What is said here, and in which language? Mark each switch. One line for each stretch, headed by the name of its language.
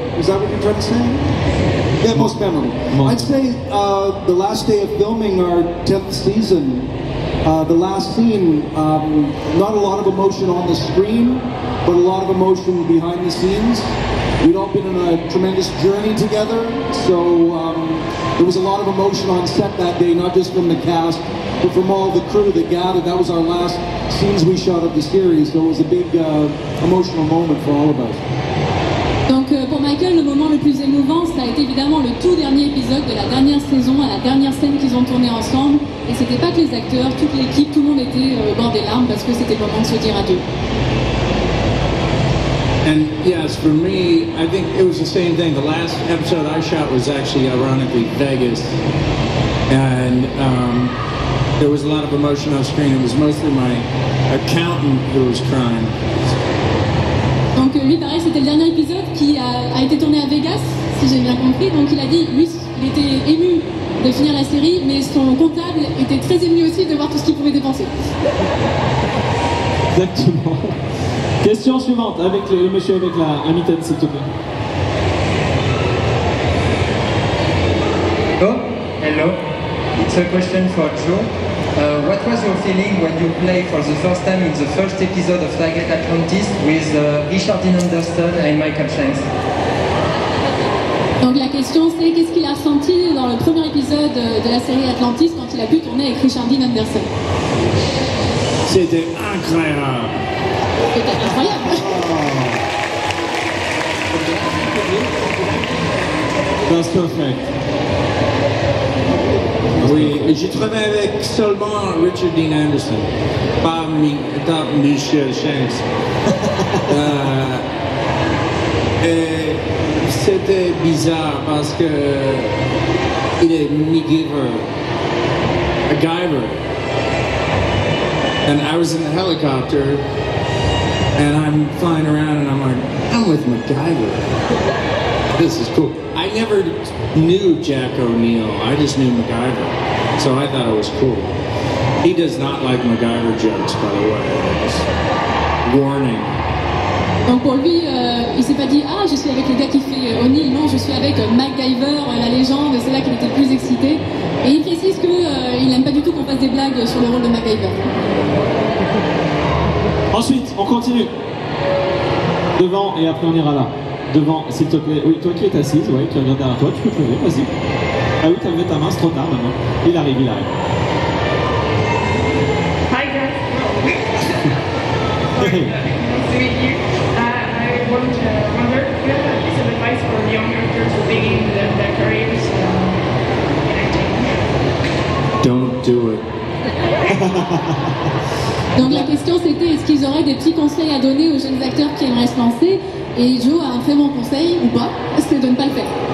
English: Is that what you're trying to say? Yeah, most memorable. I'd say the last day of filming our 10th season, the last scene, not a lot of emotion on the screen, but a lot of emotion behind the scenes. We'd all been on a tremendous journey together, so there was a lot of emotion on set that day, not just from the cast, but from all the crew that gathered. That was our last scenes we shot of the series, so it was a big emotional moment for all of us.
French: Donc pour Michael, le moment le plus émouvant, ça a été évidemment le tout dernier épisode de la dernière saison, à la dernière scène qu'ils ont tournée ensemble. Et c'était pas que les acteurs, toute l'équipe, tout le monde était au bord des larmes parce que c'était le moment de se dire adieu.
English: And yes, for me, I think it was the same thing. The last episode I shot was actually, ironically, Vegas. And there was a lot of emotion on screen. It was mostly my accountant who was crying.
French: Donc lui, pareil, c'était le dernier épisode qui a été tourné à Vegas, si j'ai bien compris. Donc il a dit, lui, il était ému de finir la série, mais son comptable était très ému aussi de voir tout ce qu'il pouvait dépenser. Exactement. Question suivante, avec le monsieur avec la mitaine, s'il te plaît.
English: Hello. It's a question for Joe. What was your feeling when you played for the first time in the first episode of Stargate Atlantis with Richard Dean Anderson and Michael Chance?
French: Donc la question c'est qu'est-ce qu'il a ressenti dans le premier épisode de la série Atlantis quand il a pu tourner avec Richard Dean Anderson? C'était incroyable. C'était incroyable.
English: That's perfect.
French: Oui, j'ai travaillé avec seulement Richard Dean Anderson, pas Michel Shanks. Et c'était bizarre parce que il est
English: MacGyver, and I was in the helicopter, and I'm flying around, and I'm like, I'm with MacGyver. This is cool. I never knew Jack O'Neill. I just knew MacGyver, so I thought it was cool. He does not like MacGyver jokes, by the way. Just warning.
French: Donc pour lui, il s'est pas dit ah je suis avec le gars qui fait O'Neill, non je suis avec MacGyver, la légende, c'est là qu'il était le plus excité. Et il précise qu'il n'aime pas du tout qu'on fasse des blagues sur le rôle de MacGyver. Ensuite, on continue. Devant et après on ira là. Devant, s'il te plaît. Oui, toi qui es assise, ouais, qui regarde derrière toi, tu peux te lever, vas-y. Ah oui, t'as levé ta main, c'est trop tard maintenant. Il arrive.
English: Hi guys. Nice to meet you. I wonder, do you have a piece of advice for young actors who begin their careers in acting? Don't do it.
French: Donc la question c'était est-ce qu'ils auraient des petits conseils à donner aux jeunes acteurs qui aimeraient se lancer? Et Joe a un très bon conseil, ou pas, c'est de ne pas le faire.